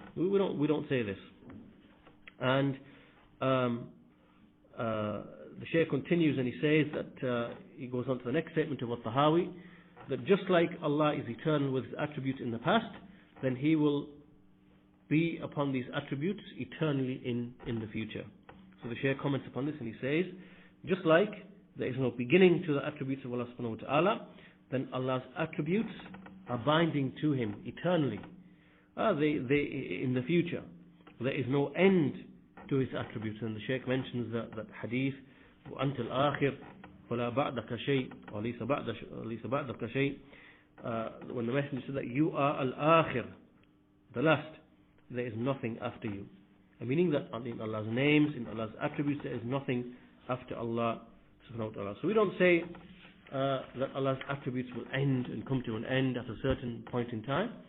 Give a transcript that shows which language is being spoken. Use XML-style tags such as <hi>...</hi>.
<en>We don't say this. And the Shaykh continues and he says that he goes on to the next statement of At-Tahaawi, that just like Allah is eternal with His attributes in the past, then He will be upon these attributes eternally in the future. So the Shaykh comments upon this and he says, just like there is no beginning to the attributes of Allah subhanahu wa ta'ala, then Allah's attributes are binding to Him eternally. They in the future. There is no end to His attributes. And the Shaykh mentions that hadith,</en> <ar>وَأَنْتَ الْآخِرُ فَلَا بَعْدَكَ شَيْءٍ وَلَيْسَ بَعْدَكَ شَيْءٍ.</ar> <en>When the Messenger said that you are al-akhir, the last, there is nothing after you. Meaning that in Allah's names, in Allah's attributes, there is nothing after Allah subhanahu wa ta'ala. So we don't say that Allah's attributes will end and come to an end at a certain point in time.</en>